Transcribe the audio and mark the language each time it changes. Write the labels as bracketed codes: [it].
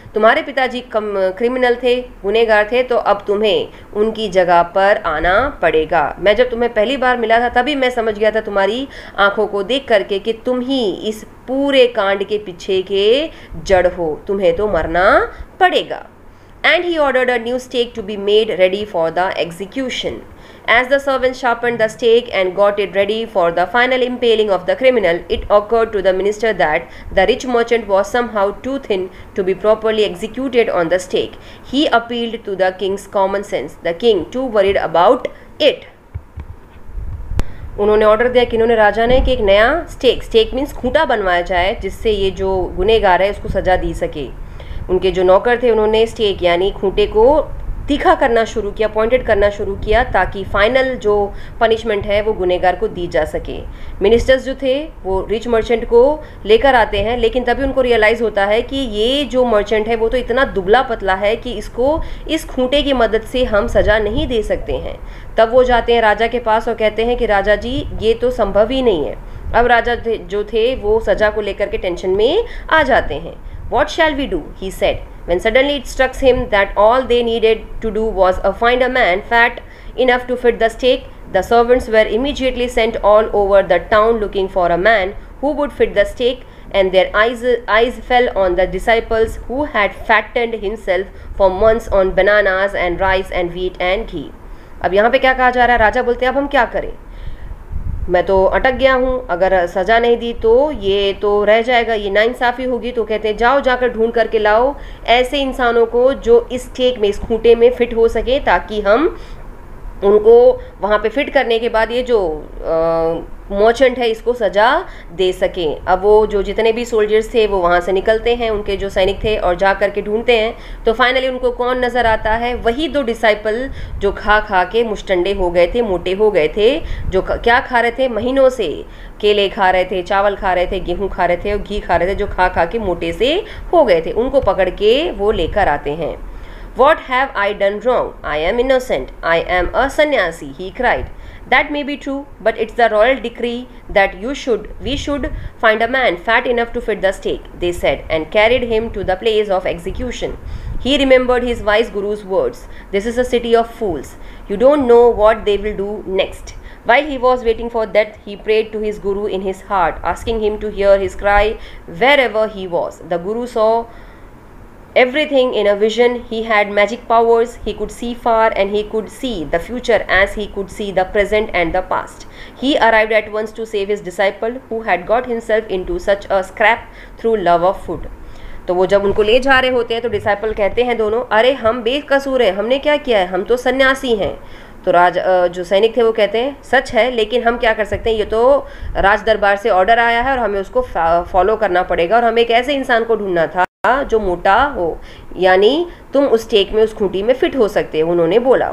[hi] तुम्हारे पिताजी क्रिमिनल थे, गुनहगार थे, तो अब तुम्हें उनकी जगह पर आना पड़ेगा। मैं जब तुम्हें पहली बार मिला था तभी मैं समझ गया था तुम्हारी आंखों को देख करके कि तुम ही इस पूरे कांड के पीछे के जड़ हो, तुम्हें तो मरना पड़ेगा। [en] And he ordered a new stake to be made ready for the execution. As the servants sharpened the stake and got it ready for the final impaling of the criminal, it occurred to the minister that the rich merchant was somehow too thin to be properly executed on the stake. He appealed to the king's common sense. The king too worried about it. [hi] उन्होंने order दिया कि इन्होंने राजा ने कि एक नया stake means खूंटा बनवाया जाए जिससे ये जो गुनहगार है उसको सजा दी सके। उनके जो नौकर थे उन्होंने स्टेक यानी खूंटे को तीखा करना शुरू किया, पॉइंटेड करना शुरू किया, ताकि फाइनल जो पनिशमेंट है वो गुनहगार को दी जा सके। मिनिस्टर्स जो थे वो रिच मर्चेंट को लेकर आते हैं, लेकिन तभी उनको रियलाइज़ होता है कि ये जो मर्चेंट है वो तो इतना दुबला पतला है कि इसको इस खूंटे की मदद से हम सज़ा नहीं दे सकते हैं। तब वो जाते हैं राजा के पास और कहते हैं कि राजा जी ये तो संभव ही नहीं है। अब राजा जो थे वो सज़ा को लेकर के टेंशन में आ जाते हैं। [en] What shall we do? He said, when suddenly it struck him that all they needed to do was find a man fat enough to fit the stake. The servants were immediately sent all over the town looking for a man who would fit the stake, and their eyes fell on the disciples who had fattened himself for months on bananas and rice and wheat and ghee. [hi] अब यहाँ पे क्या कहा जा रहा है? राजा बोलते हैं अब हम क्या करें, मैं तो अटक गया हूँ, अगर सज़ा नहीं दी तो ये तो रह जाएगा, ये नाइंसाफ़ी होगी। तो कहते हैं जाओ जाकर ढूंढ करके लाओ ऐसे इंसानों को जो इस स्टेक में, इस खूंटे में फिट हो सके, ताकि हम उनको वहाँ पे फिट करने के बाद ये जो मर्चेंट है इसको सज़ा दे सकें। अब वो जो जितने भी सोल्जर्स थे वो वहाँ से निकलते हैं, उनके जो सैनिक थे, और जा करके ढूंढते हैं। तो फाइनली उनको कौन नज़र आता है? वही दो डिसाइपल जो खा खा के मुष्टंडे हो गए थे, मोटे हो गए थे, जो क्या खा रहे थे महीनों से, केले खा रहे थे, चावल खा रहे थे, गेहूँ खा रहे थे और घी खा रहे थे, जो खा खा के मोटे से हो गए थे। उनको पकड़ के वो लेकर आते हैं। [en] What have I done wrong? I am innocent. I am a sannyasi, he cried. That may be true, but it's the royal decree that we should find a man fat enough to fit the stake, they said, and carried him to the place of execution. He remembered his wise guru's words. This is a city of fools. You don't know what they will do next. While he was waiting for death, he prayed to his guru in his heart, asking him to hear his cry wherever he was. The guru saw everything in a vision. He had magic powers. He could see far, and he could see the future as he could see the present and the past. He arrived at once to save his disciple who had got himself into such a scrape through love of food. [hi] तो वो जब उनको ले जा रहे होते हैं तो डिसाइपल कहते हैं दोनों, अरे हम बेकसूर हैं, हमने क्या किया है, हम तो सन्यासी हैं। तो जो सैनिक थे वो कहते हैं सच है, लेकिन हम क्या कर सकते हैं, ये तो राज दरबार से ऑर्डर आया है और हमें उसको फॉलो करना पड़ेगा, और हमें एक ऐसे इंसान को ढूंढना था जो मोटा हो, यानी तुम उस स्टेक में, उस खूंटी में फिट हो सकते हो। उन्होंने बोला।